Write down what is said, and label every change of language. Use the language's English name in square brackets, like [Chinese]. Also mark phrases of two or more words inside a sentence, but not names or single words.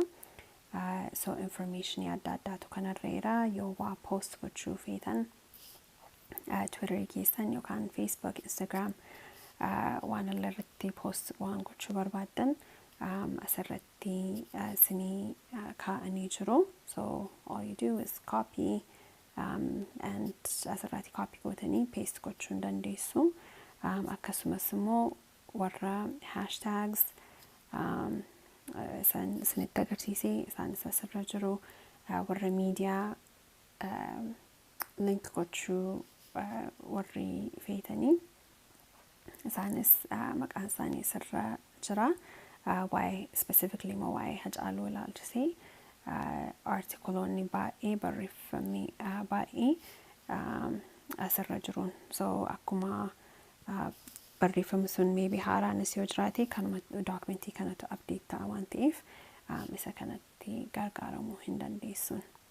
[Oromo] So information adda addaatu kanarra yoo waa post gochuu feetan Twitter keessan yookaan Facebook, Instagram waan irratti post waan gochuu barbaaddan asirratti sinii kaa'anii jiru. [English] So all you do is copy and [Oromo] asirratti copy gootanii paste gochuu dandeessu. Akkasumas immoo warra hashtags isinitti agarsiisee isaan asirra jiru warra miidiyaa link gochuu warri feetanii isaanis maqaan isaanii asirra jira. [English] Why specifically [Oromo] mo why Hacaaluu ilaalchisee artikoloonni baay'ee barreeffamni baay'ee asirra jiruun. So akkuma barreeffamni sun maybe haaraanis yoo jiraate kanuma dookumentii kanatu update ta'a waan ta'eef isa kanatti gargaaramuu hin dandeessuun.